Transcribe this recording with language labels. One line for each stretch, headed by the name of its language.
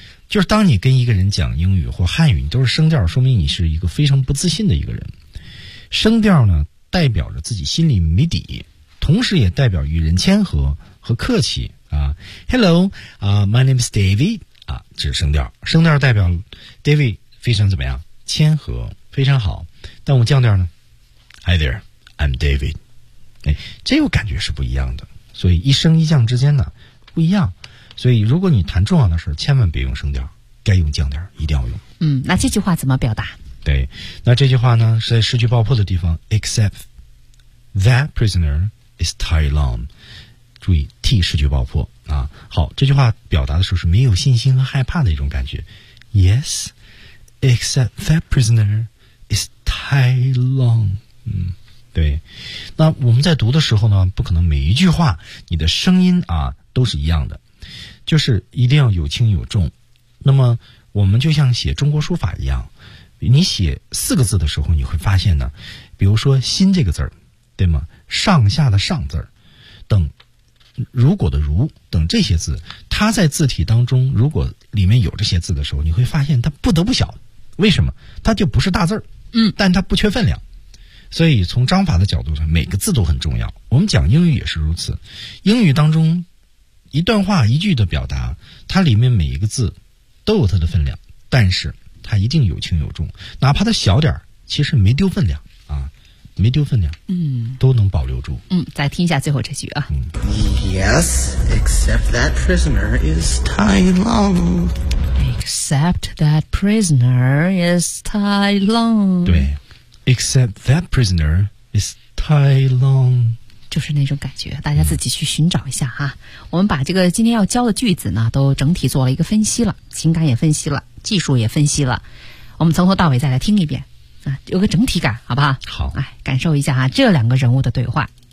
Chinese: 就是当你跟一个人讲英语或汉语，你都是声调，说明你是一个非常不自信的一个人。声调呢，代表着自己心里没底，同时也代表与人谦和和客气啊。
English: Hello, my name is David.
Chinese: 啊，这是声调。声调代表 David 非常怎么样？谦和，非常好。但我降调呢
English: ？Hi there, I'm David.
Chinese: 哎，这个感觉是不一样的。所以一升一降之间呢，不一样。所以如果你谈重要的事千万别用声调，该用降调，一定要用。嗯，那这句话怎么表达？对，那这句话呢是在失去爆破的地方
English: except that prisoner is Tai Long，
Chinese: 注意 T 失去爆破啊。好，这句话表达的时候是没有信心和害怕的一种感觉。
English: Yes except that prisoner is Tai Long。
Chinese: 嗯，对。那我们在读的时候呢，不可能每一句话你的声音啊都是一样的，就是一定要有轻有重。那么我们就像写中国书法一样，你写四个字的时候你会发现呢，比如说心这个字儿，对吗，上下的上字儿，等如果的如等这些字，它在字体当中如果里面有这些字的时候，你会发现它不得不小。为什么？它就不是大字儿，嗯，但它不缺分量。所以从章法的角度上每个字都很重要，我们讲英语也是如此。英语当中一段话一句的表达，它里面每一个字都有它的分量，但是它一定有轻有重，哪怕它小点其实没丢分量啊，没丢分量，嗯，都能保留住。嗯，再听一下最后这句啊。
English: Yes, except that prisoner is Tai Long. Except that prisoner is Tai Long.
Chinese: 对
English: ，except that prisoner is Tai Long。
Chinese: 就是那种感觉，大家自己去寻找一下哈。我们把这个今天要教的句子呢都整体做了一个分析了，情感也分析了，技术也分析了，我们从头到尾再来听一遍啊，有个整体感好不好？好，哎，感受一下哈这两个人物的对话。